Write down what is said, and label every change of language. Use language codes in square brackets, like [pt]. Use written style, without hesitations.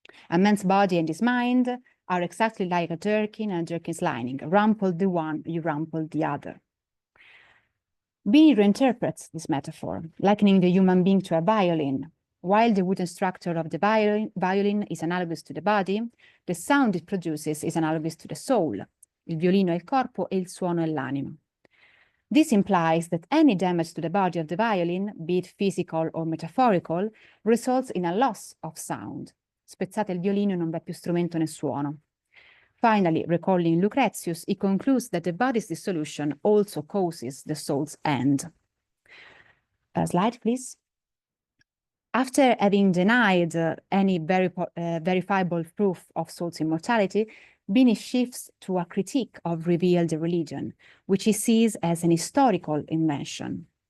[en] A man's body and his mind are exactly like a jerkin and a jerkin's lining. Rumple the one, you rumple the other. Bini reinterprets this metaphor, likening the human being to a violin. While the wooden structure of the violin is analogous to the body, the sound it produces is analogous to the soul. [it] Il violino è il corpo e il suono è l'anima. [en] This implies that any damage to the body of the violin, be it physical or metaphorical, results in a loss of sound. [it] Spezzate il violino e non v'è più strumento né suono. [en] Finally, recalling Lucretius, he concludes that the body's dissolution also causes the soul's end. Slide, please. After having denied any verifiable proof of soul's immortality, Bini shifts to a critique of revealed religion, which he sees as an historical invention.